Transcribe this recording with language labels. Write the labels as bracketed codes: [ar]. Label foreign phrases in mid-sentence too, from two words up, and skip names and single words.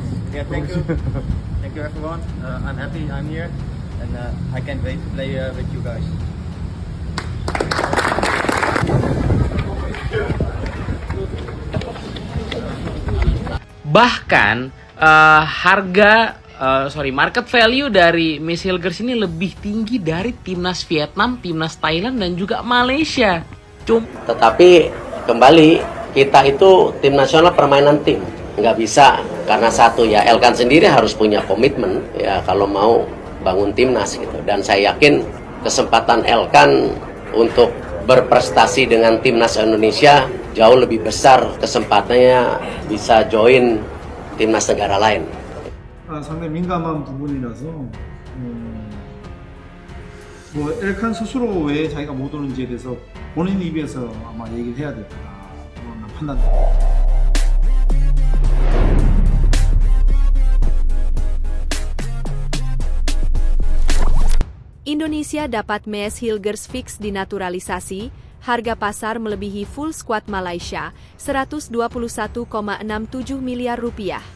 [en] Yeah, thank you. Thank you everyone. I'm happy I'm here and I can't wait to play with you guys. [id] Bahkan [en] market value [id] dari Miss Hilgers ini lebih tinggi dari timnas Vietnam, timnas Thailand dan juga Malaysia. Tetapi kembali kita itu tim nasional permainan tim, nggak bisa karena satu ya Elkan sendiri harus punya komitmen ya kalau mau bangun timnas gitu. Dan saya yakin kesempatan Elkan untuk berprestasi dengan timnas Indonesia jauh lebih besar kesempatannya bisa join timnas negara lain. [ko] 상당히 민감한 부분이라서 뭐 엘칸 스스로 왜 자기가 못 오는지에 대해서 본인 입에서 아마 얘기를 해야 될 거라 판단됩니다. [id] Indonesia dapat Miss Hilgers fix dinaturalisasi, harga pasar melebihi [en] full squad [id] Malaysia, 121,67 miliar rupiah.